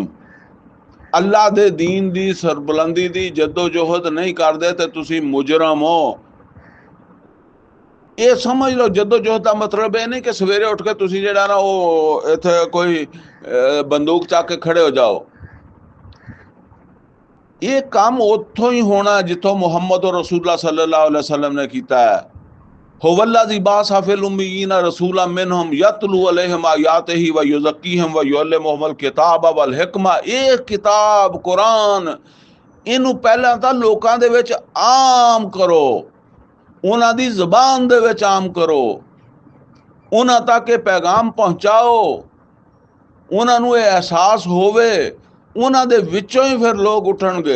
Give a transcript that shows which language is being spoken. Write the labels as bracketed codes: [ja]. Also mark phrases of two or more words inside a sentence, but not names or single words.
[pa] ਅੱਲਾ ਦੇ ਦੀਨ ਦੀ ਸਰਬੁਲੰਦੀ ਦੀ ਜੱਦੋ ਜੋਹਦ ਨਹੀਂ ਕਰਦੇ ਤੇ ਤੁਸੀਂ ਮੁਜਰਮ ਹੋ। ਇਹ ਸਮਝ ਲਓ ਜੱਦੋ ਜੋਹਦ ਦਾ ਮਤਲਬ ਇਹ ਨਹੀਂ ਕਿ ਸਵੇਰੇ ਉੱਠ ਕੇ ਤੁਸੀਂ ਜਿਹੜਾ ਨਾ ਉਹ ਇੱਥੇ ਕੋਈ ਬੰਦੂਕ ਚੱਕ ਕੇ ਖੜੇ ਹੋ ਜਾਓ। ਇਹ ਕੰਮ ਉੱਥੋਂ ਹੀ ਹੋਣਾ ਜਿੱਥੋਂ ਮੁਹੰਮਦ ਰਸੂਲullah [ar] صلى الله عليه وسلم [pa] ने ਕੀਤਾ ਹੈ। [ar] هو الذي بعث في الأميين رسولا منهم يتلو عليهم آياته ويزكيهم ويعلمهم الكتاب والحكمة. [pa] ਇਹ ਕਿਤਾਬ ਕੁਰਾਨ ਇਹਨੂੰ ਪਹਿਲਾਂ ਤਾਂ ਲੋਕਾਂ ਦੇ ਵਿੱਚ ਆਮ ਕਰੋ, ਉਹਨਾਂ ਦੀ ਜ਼ਬਾਨ ਦੇ ਵਿੱਚ ਆਮ ਕਰੋ, ਉਹਨਾਂ ਤੱਕ ਇਹ ਪੈਗਾਮ ਪਹੁੰਚਾਓ, ਉਹਨਾਂ ਨੂੰ ਇਹ ਅਹਿਸਾਸ ਹੋਵੇ, ਉਹਨਾਂ ਦੇ ਵਿੱਚੋਂ ਹੀ ਫਿਰ ਲੋਕ ਉੱਠਣਗੇ।